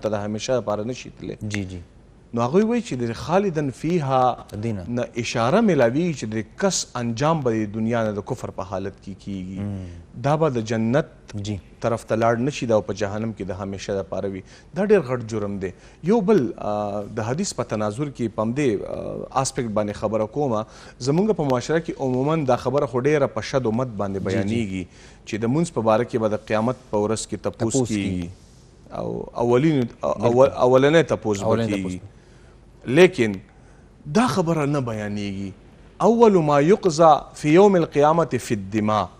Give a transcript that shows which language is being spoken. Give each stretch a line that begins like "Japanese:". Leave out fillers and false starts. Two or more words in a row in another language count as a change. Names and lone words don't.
Pashto: ته د همیشه دپاره نشي تللی نو هغوی وایي چې د
Arabic: خالدن فیها
Pashto: نه اشاره میلاویږي چې د کس انجام به د دنیا نه د کفر په حالت کې کیږي دا به د جنت طرف ته لاړ نشي دا په جهنم کې د همیشه دپاره وي دا ډېر غټ جرم دی یو بل د حدیث په تناظر کې په همدې اسپیکټ باندې خبره کومه زموږ په معاشره کې عموما دا خبره خو ډېره په شد و مد باندې بیانیږي چې د مونځ په باره کې به د قیامت په ورځ کې تپوس کیږي او اولنی تپوس به کیږي لیکن دا خبره نه بیانیږي
Arabic: اول ما یقضى فی یوم القیامت فی الدماء